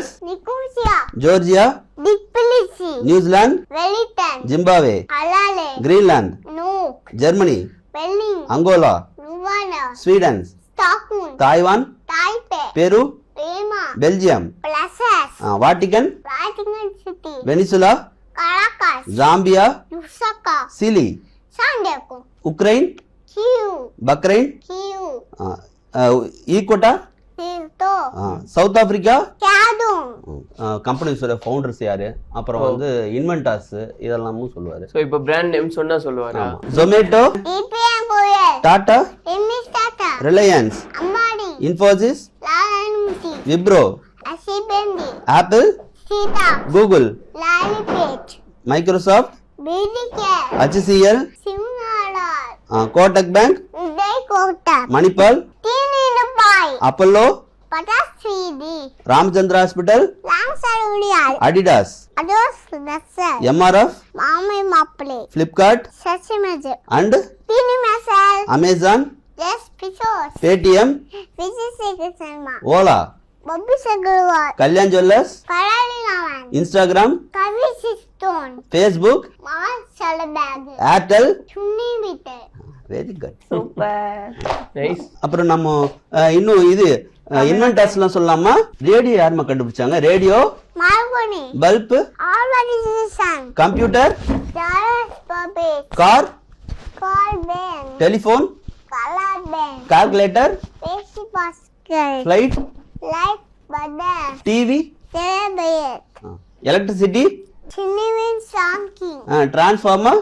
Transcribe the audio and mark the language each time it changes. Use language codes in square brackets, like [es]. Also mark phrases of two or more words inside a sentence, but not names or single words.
[ta] जॉर्जिया, न्यूजीलैंड, जिम्बाब्वे, ग्रीनलैंड, जर्मनी, अंगोला, स्वीडन, ताइवान, पेरू, बेल्जियम, वाटिकन, वेनेजुला, जाम्बिया, चिली, उक्रेन, बहरीन, ஈக்வட்டா, சவுத் ஆப்பிரிக்கா. கம்பெனிஸோட ஃபவுண்டர்ஸ் யாரு, அப்புறம் வந்து இன்வென்டர்ஸ், இதெல்லாமும் சொல்லுவாரு. சோ இப்போ பிராண்ட் நேம் சொன்னா சொல்லுவாரா? ஜொமேட்டோ, டாடா, ரிலையன்ஸ், இன்ஃபோசிஸ், விப்ரோ, ஆப்பிள், கூகுள், மைக்ரோசாஃப்ட், HCL, कोटक बैंक, मणिपाल, अपोलो, रामचंद्र हॉस्पिटल, एडिडास, MRF, फ्लिपकार्ट, and अमेज़न, पेटीएम, ओला, कल्याण ज्वेलर्स, इंस्टाग्राम, फेसबुक, एयरटेल. வெரி குட், சூப்பர், நைஸ். அப்புறம் நம்ம இன்னும் இது இன்வென்டர்ஸ்லாம் சொல்லலாமா? ரேடியோ யாருமா கண்டுபிடிச்சாங்க? ரேடியோ, பல்ப், கம்ப்யூட்டர், கார், டெலிஃபோன், கால்குலேட்டர், ஃப்ளைட், டிவி, எலக்ட்ரிசிட்டி, டிரான்ஸ்ஃபார்மர்.